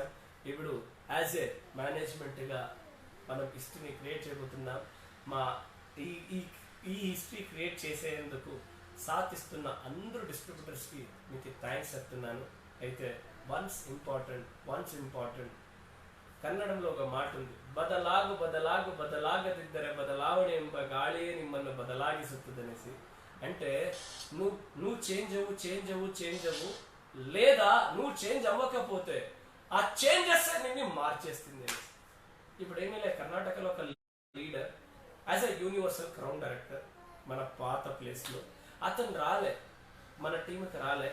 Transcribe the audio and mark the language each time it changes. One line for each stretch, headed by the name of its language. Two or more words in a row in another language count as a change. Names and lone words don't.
Telugu: ఇప్పుడు
English: as a management
Telugu: గా మనం హిస్టరీని క్రియేట్ చేయబోతున్నాం. మా ఈ
English: history create
Telugu: చేసేందుకు సాత్ ఇస్తున్న అందరూ డిస్ట్రిబ్యూటర్స్ కి మీకు థ్యాంక్స్ చెప్తున్నాను. అయితే
English: once important
Telugu: ಕನ್ನಡಂలో ఒక మాట ఉంది,
Kannada: ಬದಲಾಗದಿದ್ದರೆ ಬದಲಾವಣೆ ಎಂಬ ಗಾಳಿಯೇ ನಿಮ್ಮನ್ನು ಬದಲಾಗಿಸುತ್ತದನೆಸಿ.
Telugu: అంటే నువ్వు చేంజ్ అవ్వు లేదా నువ్వు చేంజ్ అవ్వకపోతే ఆ చేంజెస్ నిన్ను మార్చేస్తుంది. ఇప్పుడు ఏమీ లేదు, కర్ణాటకలో ఒక లీడర్
English: as a universal crown director
Telugu: మన పాత ప్లేస్ లో అతను రాలే, మన టీంకి రాలే.